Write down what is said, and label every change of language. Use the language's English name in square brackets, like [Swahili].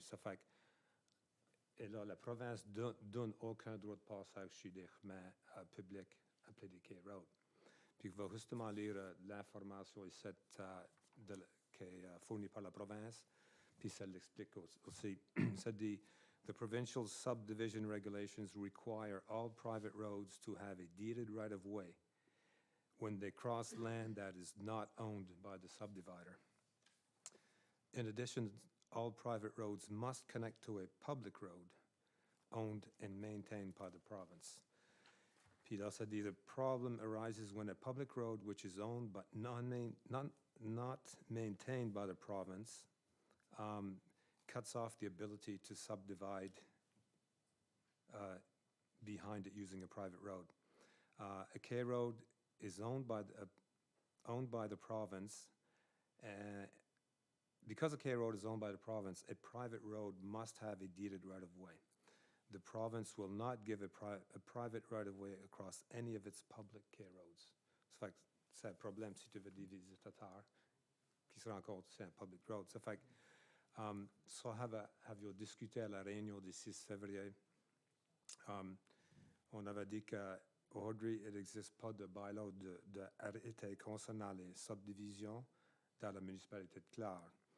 [French] Ça fait que, et là, la province donne aucun droit de passage sur des chemins publics appelés des K-Road. Puis, je vais justement lire l'information ici qui est fournie par la province, puis ça l'explique aussi. Ça dit, [English] the provincial subdivision regulations require all private roads to have a deeded right-of-way when they cross land that is not owned by the subdivider. In addition, all private roads must connect to a public road owned and maintained by the province. [French] Puis là, ça dit, [English] the problem arises when a public road which is owned but not maintained by the province cuts off the ability to subdivide behind it using a private road. A K road is owned by the province. Because a K road is owned by the province, a private road must have a deeded right-of-way. The province will not give a private right-of-way across any of its public K roads. [French] Ça fait que c'est un problème si tu veux diviser ta terre qui se rencontre sur un [English] public road. [French] Ça fait que ça have discuté à la réunion du 6 février. On avait dit qu'aujourd'hui, il n'existe pas de bylaw d'arrêté concernant les subdivisions dans la municipalité de Clare.